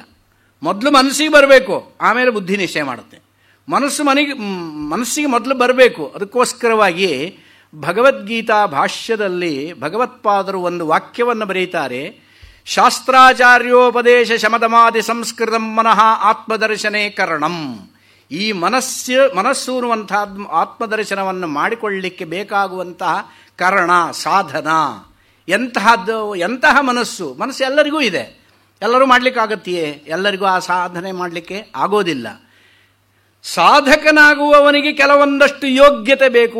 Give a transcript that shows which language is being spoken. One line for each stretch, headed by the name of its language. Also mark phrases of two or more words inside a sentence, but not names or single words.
Kannada: ಮೊದಲು ಮನಸ್ಸಿಗೆ ಬರಬೇಕು, ಆಮೇಲೆ ಬುದ್ಧಿ ನಿಶ್ಚಯ ಮಾಡುತ್ತೆ. ಮನಸ್ಸಿಗೆ ಮೊದಲು ಬರಬೇಕು. ಅದಕ್ಕೋಸ್ಕರವಾಗಿ ಭಗವದ್ಗೀತಾ ಭಾಷ್ಯದಲ್ಲಿ ಭಗವತ್ಪಾದರು ಒಂದು ವಾಕ್ಯವನ್ನು ಬರೀತಾರೆ.
Sanskrit: ಶಾಸ್ತ್ರಾಚಾರ್ಯೋಪದೇಶ ಶಮದಮಾದಿ ಸಂಸ್ಕೃತಂ ಮನಃ ಆತ್ಮದರ್ಶನೇ ಕರಣಂ.
Kannada: ಈ ಮನಸ್ಸು ಅನ್ನುವಂತಹ ಆತ್ಮದರ್ಶನವನ್ನು ಮಾಡಿಕೊಳ್ಳಲಿಕ್ಕೆ ಬೇಕಾಗುವಂತಹ ಕರಣ, ಸಾಧನ ಎಂತಹ ಮನಸ್ಸು ಎಲ್ಲರಿಗೂ ಇದೆ. ಎಲ್ಲರೂ ಮಾಡಲಿಕ್ಕಾಗತ್ತೆಯೇ? ಎಲ್ಲರಿಗೂ ಆ ಸಾಧನೆ ಮಾಡಲಿಕ್ಕೆ ಆಗೋದಿಲ್ಲ. ಸಾಧಕನಾಗುವವನಿಗೆ ಕೆಲವೊಂದಷ್ಟು ಯೋಗ್ಯತೆ ಬೇಕು.